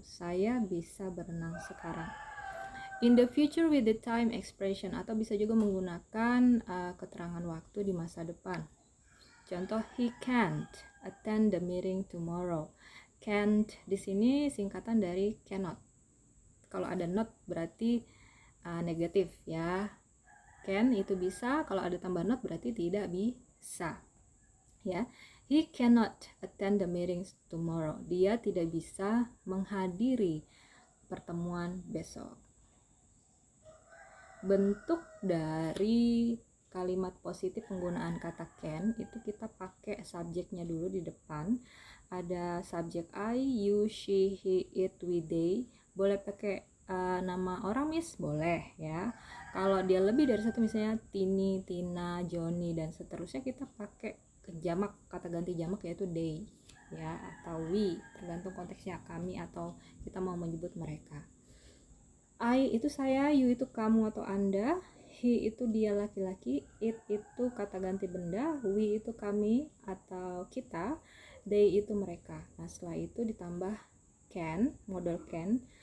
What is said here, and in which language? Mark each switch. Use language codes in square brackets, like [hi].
[id] Saya bisa berenang sekarang. [en] In the future with the time expression, [id] atau bisa juga menggunakan keterangan waktu di masa depan. [en] Contoh, he can't attend the meeting tomorrow. [id] Can't di sini singkatan dari cannot. Kalau ada not berarti negatif ya. Can itu bisa, kalau ada tambah not berarti tidak bisa ya. [en] He cannot attend the meetings tomorrow. [id] Dia tidak bisa menghadiri pertemuan besok. Bentuk dari kalimat positif penggunaan kata can itu kita pakai subjeknya dulu di depan. Ada subjek I, you, she, he, it, we, they. Boleh pakai nama orang, Miss? Boleh ya. Kalau dia lebih dari satu, misalnya Tini, Tina, Joni, dan seterusnya, kita pakai jamak, kata ganti jamak yaitu they ya, atau we, tergantung konteksnya, kami atau kita mau menyebut mereka. I itu saya, you itu kamu atau anda, he itu dia laki-laki, it itu kata ganti benda, we itu kami atau kita, they itu mereka. Nah, setelah itu ditambah can, model can.